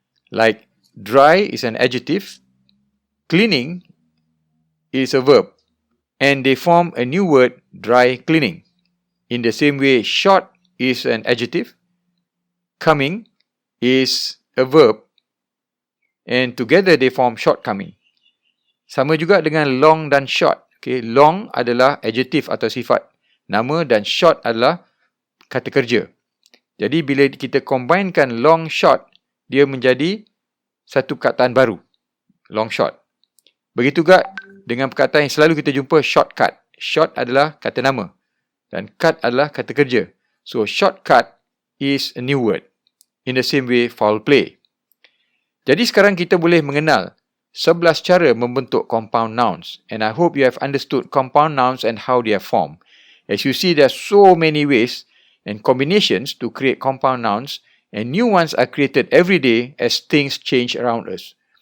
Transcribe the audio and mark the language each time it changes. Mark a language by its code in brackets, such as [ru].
[en] Like dry is an adjective, cleaning is a verb, and they form a new word, dry cleaning. In the same way, short is an adjective, coming is a verb, and together they form shortcoming. [ms] Sama juga dengan long dan short. Okay, long adalah adjektif atau sifat nama dan short adalah kata kerja. Jadi bila kita combinekan long short, dia menjadi satu perkataan baru, long short. Begitu juga dengan perkataan yang selalu kita jumpa, shortcut. Short adalah kata nama dan cut adalah kata kerja. [en] So shortcut is a new word. In the same way, foul play. [ms] Jadi sekarang kita boleh mengenal 11 cara membentuk compound nouns, [en] and I hope you have understood compound nouns and how they are formed. As you see, there are so many ways and combinations to create compound nouns, and new ones are created every day as things change around us.